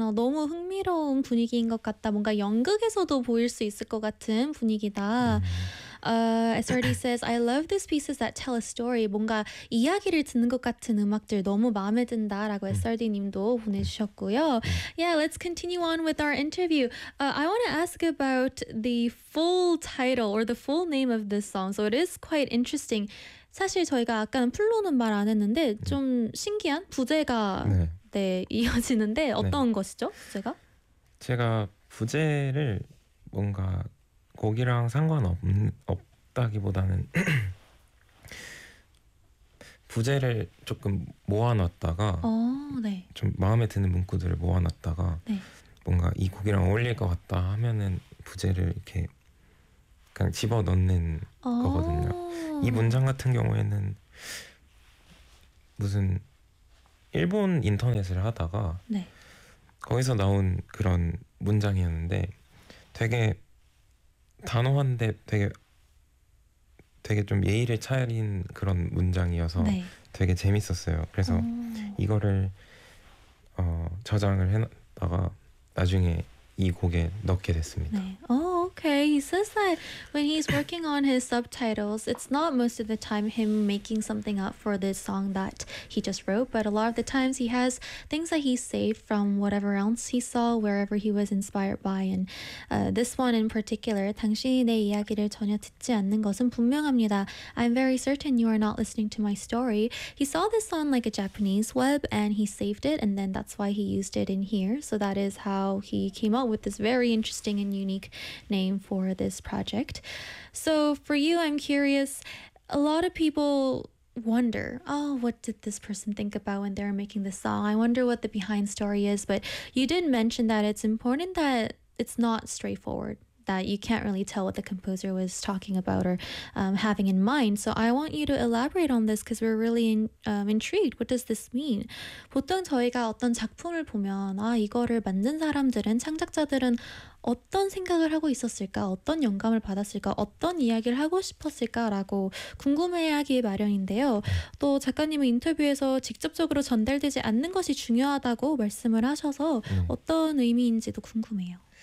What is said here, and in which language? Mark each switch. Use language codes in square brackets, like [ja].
[ko] 너무 흥미로운 분위기인 것 같다. 뭔가 연극에서도 보일 수 있을 것 같은 분위기다. [en] SRD says, I love these pieces that tell a story. [ko] 뭔가 이야기를 듣는 것 같은 음악들 너무 마음에 든다 라고 SRD 님도 보내주셨고요. [en] Yeah, let's continue on with our interview. I want to ask about the full title or the full name of this song. So it is quite interesting. [ko] 사실 저희가 아까는 플로는 말 안 했는데 좀 신기한 부제가 네. 네, 이어지는데 어떤 네. 것이죠? 부제가? 제가 부제를 뭔가 곡이랑 상관없다기보다는 부제를 조금 모아놨다가 오, 네. 좀 마음에 드는 문구들을 모아놨다가 네. 뭔가 이 곡이랑 어울릴 것 같다 하면은 부제를 이렇게 그냥 집어넣는 오. 거거든요. 이 문장 같은 경우에는 무슨 일본 인터넷을 하다가 네. 거기서 나온 그런 문장이었는데 되게 단호한데 되게 좀 예의를 차린 그런 문장이어서 네. 되게 재밌었어요. 그래서 이거를 저장을 해놨다가 나중에 이 곡에 넣게 됐습니다. [en] 네. Oh, okay. He says that when he's working on his subtitles, it's not most of the time him making something up for this song that he just wrote, but a lot of the times he has things that he saved from whatever else he saw, wherever he was inspired by. And this one in particular, [ko] 당신이 내 이야기를 전혀 듣지 않는 것은 분명합니다. [en] I'm very certain you are not listening to my story. He saw this on like a Japanese web and he saved it, and then that's why he used it in here. So that is how he came up with this very interesting and unique name for this project. So for you, I'm curious, a lot of people wonder, oh, what did this person think about when they were making this song? I wonder what the behind story is. But you did mention that it's important that it's not straightforward, that you can't really tell what the composer was talking about or having in mind. So I want you to elaborate on this because we're really intrigued. What does this mean? [ko] 보통 저희가 어떤 작품을 보면 아 이거를 만든 사람들은 창작자들은 어떤 생각을 하고 있었을까, 어떤 영감을 받았을까, 어떤 이야기를 하고 싶었을까라고 궁금해하기 마련인데요. 또 작가님은 인터뷰에서 직접적으로 전달되지 않는 것이 중요하다고 말씀을 하셔서 어떤 의미인지도 궁금해요.